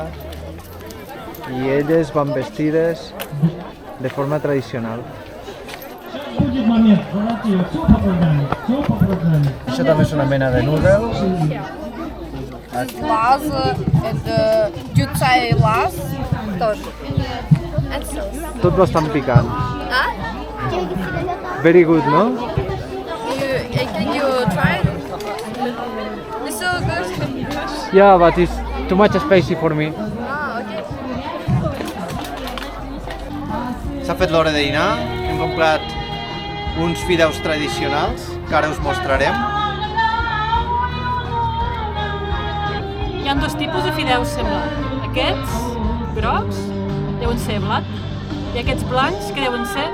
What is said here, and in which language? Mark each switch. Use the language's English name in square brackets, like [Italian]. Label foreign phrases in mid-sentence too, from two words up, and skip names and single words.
[Catalan] I elles van vestides de forma tradicional. Això també és una mena de noodles. [Russian] Лаз, это дюцай лаз тоже. [Catalan] Tot bastant picant. [English] Very good, no? Can you try it? It's so good. Yeah, but it's too much spicy for me. Okay. [Catalan] S'ha fet l'hora de dinar, hem comprat uns fideus tradicionals que ara us mostrarem. Hi ha dos tipus de fideus, sembla. Aquests, grocs, deuen ser blat, i aquests blancs, que deuen ser